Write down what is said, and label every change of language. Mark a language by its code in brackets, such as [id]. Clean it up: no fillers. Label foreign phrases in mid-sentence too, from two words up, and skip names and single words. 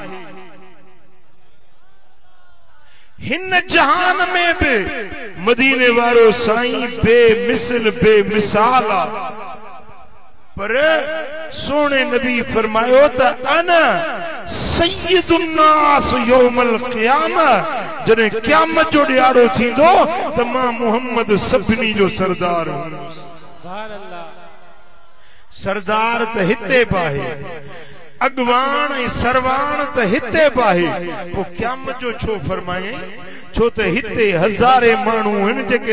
[sd] हिन जहान में भी मदीने वारो साईं बेमिसल बेमिसाल आ पर सोने नबी फरमायो त [ar] أنا سيد الناس يوم القيامة [sd] जने क़यामत जो दिहाड़ो थींदो त मां मोहम्मद सभिनी जो सरदार [ar] سبحان الله [sd] सरदार त हिते पाहे अगवान सरवान त हिते पाहे पो क़यामत जो छो फरमाए छो त हिते हज़ारे माण्हू आहिनि जेके